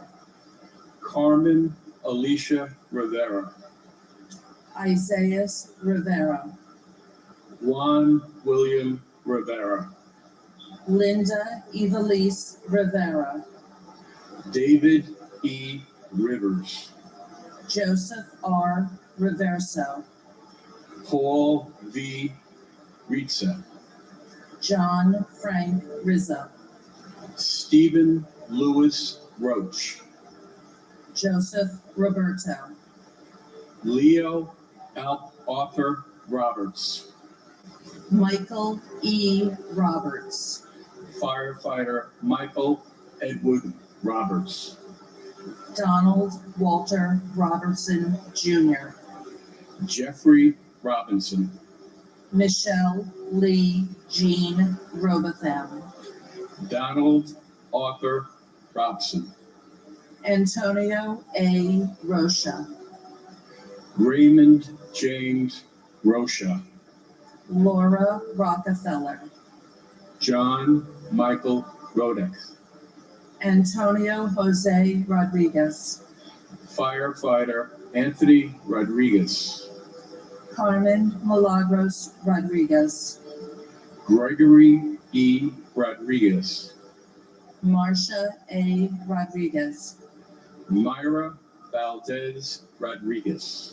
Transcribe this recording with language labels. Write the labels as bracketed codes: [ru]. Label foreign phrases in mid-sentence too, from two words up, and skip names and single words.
[en] Carmen Alicia Rivera. Isaiah Rivera. Juan William Rivera. Linda Evelise Rivera. David E. Rivers. Joseph R. Reverso. Paul V. Ritza. John Frank Rizzo. Stephen Lewis Roach. Joseph Roberto. Leo Arthur Roberts. Michael E. Roberts. Firefighter Michael Edward Roberts. Donald Walter Robertson Jr. Jeffrey Robinson. Michelle Lee Jean Robotham. Donald Arthur Robson. Antonio A. Rocha. Raymond James Rocha. Laura Rockefeller. John Michael Rodek. Antonio Jose Rodriguez. Firefighter Anthony Rodriguez. Carmen Milagros Rodriguez. Gregory E. Rodriguez. Marcia A. Rodriguez. Myra Valdez Rodriguez.